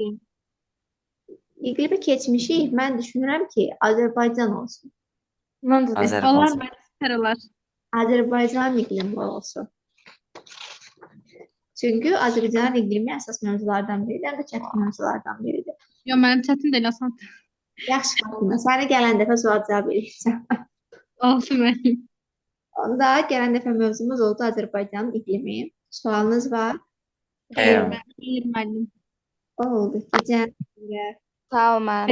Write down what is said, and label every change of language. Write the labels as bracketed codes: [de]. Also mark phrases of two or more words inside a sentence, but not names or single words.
[az] İqlimi keçmişik. Mən düşünürəm ki, Azərbaycan olsun. [tr] Ben de [az] Azərbaycan. Onlar var. Sarılar. Azərbaycan iqlimi olsun. Çünki Azərbaycan iqlimi əsas mövzulardan biridir, həm də çətin mövzulardan biridir. [tr] Yo ben çetin değil aslında. [az] Yaxşı, Fatıma, səni gələn dəfə sual cavab edəcəm. [tr] Olsun ben. [az] Onda gələn dəfə mövzumuz oldu Azərbaycan iqlimi. Sualınız var? [tr] Eyvallah. İyiyim müəllim. [az] Oldu. Gecən. Sağ ol, müəllim. Xeyirli qayıtın müəllim.